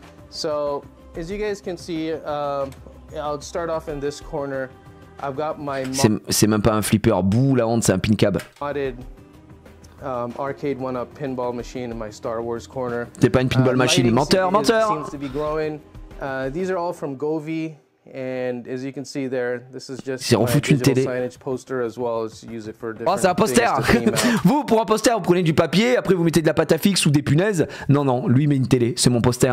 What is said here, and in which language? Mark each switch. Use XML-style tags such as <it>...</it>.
<en>So, as you guys can see, I'll start off in this corner. I've got my</en> <fr>c'est même pas un flipper, bouh la honte, c'est un pin cab.</fr> <en>Arcade one-up pinball machine in my Star Wars corner.</en> <fr>T'es pas une pinball machine, menteur.</fr> <en>Seems to be growing. These are all from Govee, and as you can see there, this is just my digital signage poster as well as use it for different.</en> <fr>Oh, c'est un poster. Vous, pour un poster, vous prenez du papier, après vous mettez de la pâte à fixe ou des punaises. Non, lui met une télé, c'est mon poster.</fr>